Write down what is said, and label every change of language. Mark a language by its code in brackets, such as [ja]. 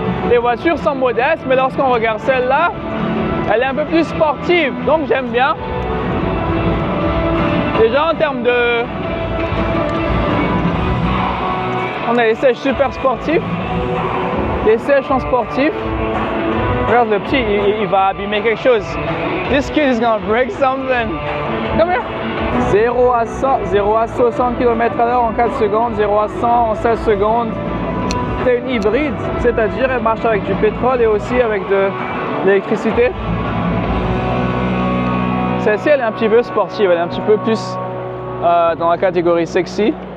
[fr] Les voitures sont modestes, mais lorsqu'on regarde celle-là, elle est un peu plus sportive, donc j'aime bien. Déjà en termes On a les sièges super sportifs. Les sièges sont sportifs. Regarde le petit, il va abîmer quelque chose. [en] This kid is gonna break something. Come here. [fr] 0 à 60 km/h en 4 secondes, 0 à 100 en 16 secondes. C'est une hybride, c'est-à-dire elle marche avec du pétrole et aussi avec de l'électricité. Celle-ci, elle est un petit peu sportive, elle est un petit peu plus dans la catégorie sexy.